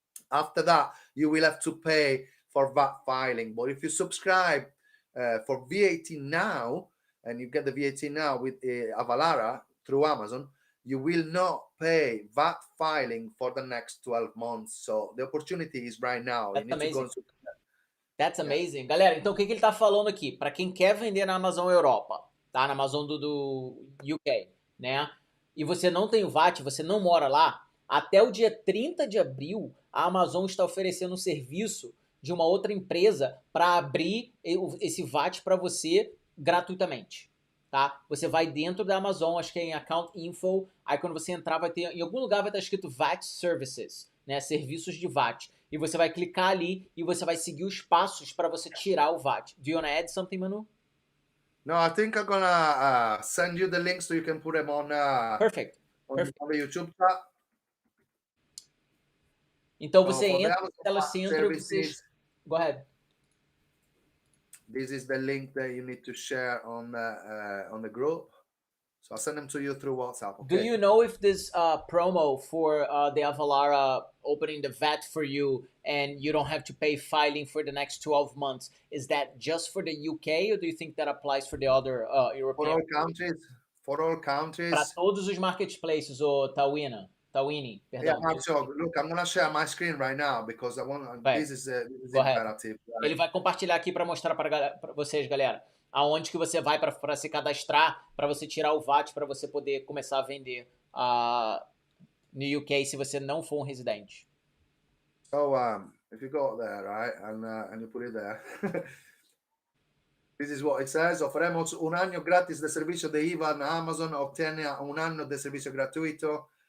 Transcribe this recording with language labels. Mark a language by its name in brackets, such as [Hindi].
[English] After that, you will have to pay for VAT filing. But if you subscribe for VAT now, and you get the VAT now with Avalara through Amazon, you will not pay VAT filing for the next 12 months. So the opportunity is right now. That's amazing. That's amazing. [Portuguese] Galera, então o que ele tá falando aqui? Para quem quer vender na Amazon Europa, tá? Na Amazon do UK, né? E você não tem o VAT, você não mora lá, até o dia 30 de abril, a Amazon está oferecendo um serviço de uma outra empresa para abrir esse VAT para você gratuitamente, tá? Você vai dentro da Amazon, acho que é em Account Info, aí quando você entrar vai ter, em algum lugar vai estar escrito VAT Services, né? Serviços de VAT. E você vai clicar ali e você vai seguir os passos para você tirar o VAT. [English] Do you want to add something, Manu? No, I think I'm gonna send you the links so you can put them on. Perfect. On the YouTube chat. [Portuguese] Então você entra no telecentro e você... [English] Go ahead. This is the link that you need to share on the group. So I'll send them to you through WhatsApp. Okay? Do you know if this promo for the Avalara opening the VAT for you and you don't have to pay filing for the next 12 months, is that just for the UK, or do you think that applies for the other European? For all countries. For all countries. [Portuguese] Para todos os marketplaces, o Tawini, perdão. [English] Yeah, Marcio, look, I'm going to share my screen right now because I want. This is imperative. Right? [Portuguese] Ele vai compartilhar aqui para mostrar para vocês, galera, aonde que você vai para se cadastrar, para você tirar o VAT, para você poder começar a vender no UK se você não for um residente. [English] So, if you go there, right, and you put it there, this is what it says. [Spanish] Offeremos un año gratis de servicio de IVA en Amazon. Obtiene un año de servicio gratuito.